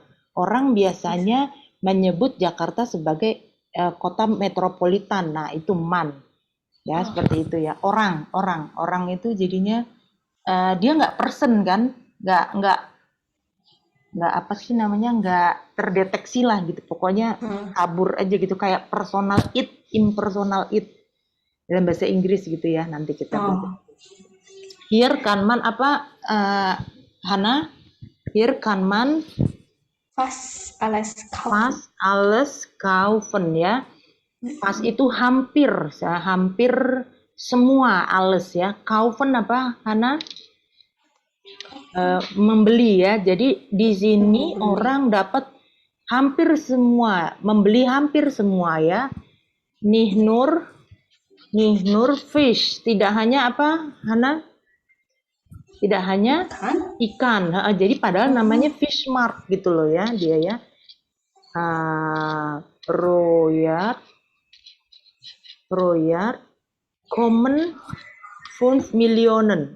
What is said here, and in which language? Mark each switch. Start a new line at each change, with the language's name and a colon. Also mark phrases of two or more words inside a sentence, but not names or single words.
Indonesian: Orang biasanya menyebut Jakarta sebagai kota metropolitan. Nah, itu man. Ya, seperti itu ya. Orang itu jadinya dia nggak person kan? Nggak nggak apa sih namanya, nggak terdeteksi lah gitu. Pokoknya kabur aja gitu, kayak
English: personal it, impersonal it
Indonesian: dalam bahasa Inggris gitu ya. Nanti kita belajar.
German: Hier kan man apa, Hana? Hier kan man fast alles kaufen. fast alles kaufen ya.
Indonesian: Fast itu hampir, ya, hampir semua alles ya. Kaufen apa, Hana? Membeli ya. Jadi di sini orang dapat hampir semua, membeli hampir semua ya.
German: Nicht nur fish,
Indonesian: tidak hanya apa, Hana? Tidak hanya ikan. Jadi padahal namanya fish mart gitu loh ya, dia ya.
German: Project Common 5 Millionen.